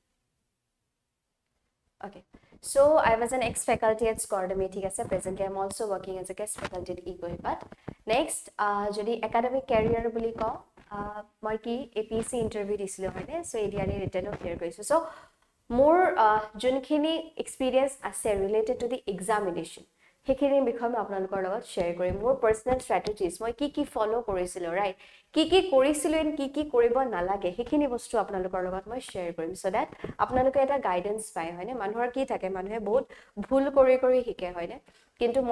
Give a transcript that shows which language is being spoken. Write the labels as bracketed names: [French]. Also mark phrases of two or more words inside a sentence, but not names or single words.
[English] So I was an ex-faculty at 𝒘𝒊𝒕𝒉 [Assamese] ঠিক আছে [English] presently I'm also working as a guest faculty at but next যদি academic career [Assamese] বুলি কও মই কি [English] APSC interview [Assamese] দিছিলো হয়নে [English] so ADRE written clear কৰিছো so [Assamese] মোৰ যোনখিনি [English] experience আছে related to the examination [Assamese] সেইখিনিৰ বিষয়ে মই আপোনালোকৰ লগত শ্বেয়াৰ কৰিম মোৰ [English] পাৰ্সোনাল স্ট্ৰেটেজিজ [Assamese] মই কি ফলো কৰিছিলো ৰাইট কি কৰিছিলো এন্ড কি কৰিব নালাগে সেইখিনি বস্তু আপোনালোকৰ লগত মই শ্বেয়াৰ কৰিম [English] সো দ্যাট [Assamese] আপোনালোকে এটা গাইডেন্স পায় হয়নে মানুহৰ কি থাকে মানুহে বহুত ভুল কৰি শিকে হয়নে কিন্তু মই